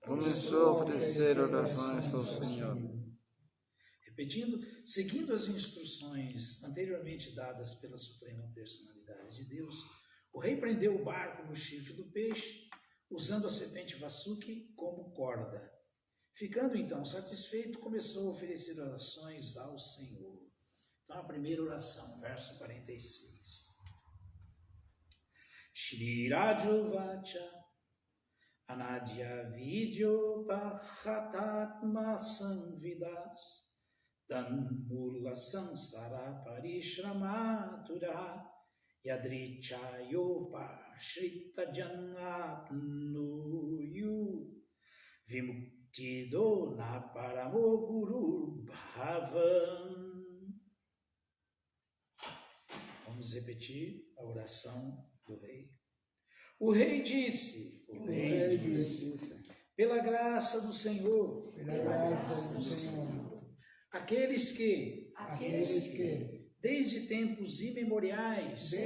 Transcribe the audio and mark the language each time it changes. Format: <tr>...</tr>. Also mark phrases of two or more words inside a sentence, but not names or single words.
<pt>Repetindo, seguindo as instruções anteriormente dadas pela Suprema Personalidade de Deus, o rei prendeu o barco no chifre do peixe, usando a serpente Vasuki como corda. Ficando então satisfeito, começou a oferecer orações ao Senhor. Então, a primeira oração, verso 46.</pt> <sa>श्रीराजोवाच अनाद्य विद्योपहतात्म संविदस् तन्मूल संसार परिश्रमातुरा यदृच्छयोपसृता यमाप्नुयुर् विमुक्तिदो परमो गुरुर् भवान्.</sa> <pt>Vamos repetir a oração do rei. O rei disse, pela graça do Senhor, aqueles que desde tempos imemoriais</pt>